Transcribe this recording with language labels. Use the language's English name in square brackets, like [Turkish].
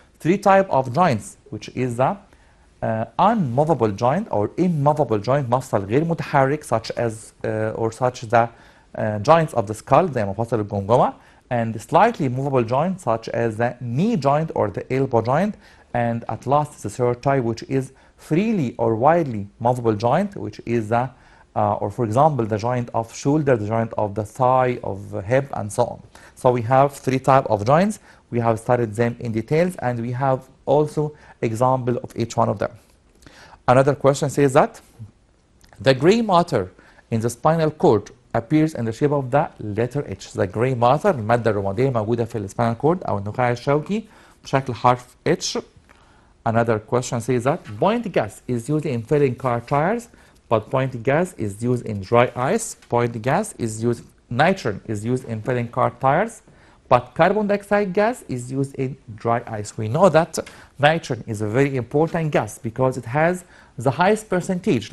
[English] three type of joints, which is the unmovable joint or immovable joint, [Arabic] مفصل غير متحرك, [English] such as the joints of the skull [Arabic] زي مفاصل الجمجمة, [English] and slightly movable joint such as the knee joint or the elbow joint, and at last the third type, which is freely or widely movable joint, which is the or for example the joint of shoulder, the joint of the thigh, of hip, and so on. So we have three types of joints. We have studied them in details, and we have also example of each one of them. Another question says that the gray matter in the spinal cord appears in the shape of the letter H. The gray matter [Arabic] المادة الرمادية موجودة في السباينال كورد أو النخاع الشوكي بشكل حرف H. [English] Another question says that point gas is used in filling car tires, but point gas is used in dry ice. Point gas is used, nitrogen is used in filling car tires, but carbon dioxide gas is used in dry ice. We know that nitrogen is a very important gas because it has the highest percentage.